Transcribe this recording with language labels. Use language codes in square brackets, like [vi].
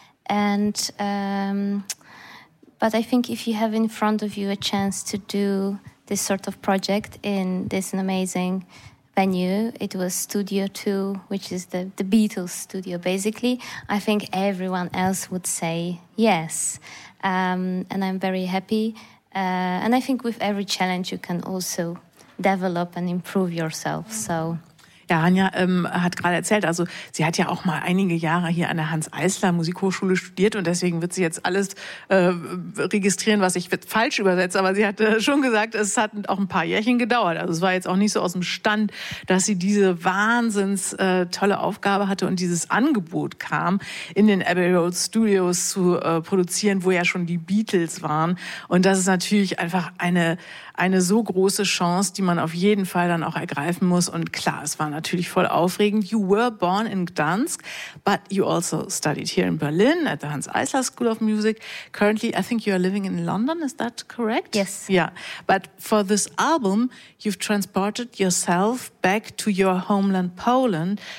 [en] And but I think if you have in front of you a chance to do this sort of project in this amazing venue, it was Studio 2, which is the Beatles studio, basically, I think everyone else would say yes. And I'm very happy. And I think with every challenge you can also develop and improve yourself. So, [de] ja, Hanya hat gerade erzählt, also sie hat ja auch mal einige Jahre hier an der Hans-Eisler Musikhochschule studiert und deswegen wird sie jetzt alles registrieren, was ich falsch übersetze, aber sie hat schon gesagt, es hat auch ein paar Jährchen gedauert. Also es war jetzt auch nicht so aus dem Stand, dass sie diese wahnsinns tolle Aufgabe hatte und dieses Angebot kam, in den Abbey Road Studios zu produzieren, wo ja schon die Beatles waren. Und das ist natürlich einfach eine so große Chance, die man auf jeden Fall dann auch ergreifen muss. Und klar, es war natürlich voll aufregend. [en] You were born in Gdansk, but you also studied here in Berlin at the Hans Eisler School of Music. Currently, I think you are living in London. Is that correct? Yes. Yeah. But for this album, you've transported yourself back to your homeland, Poland.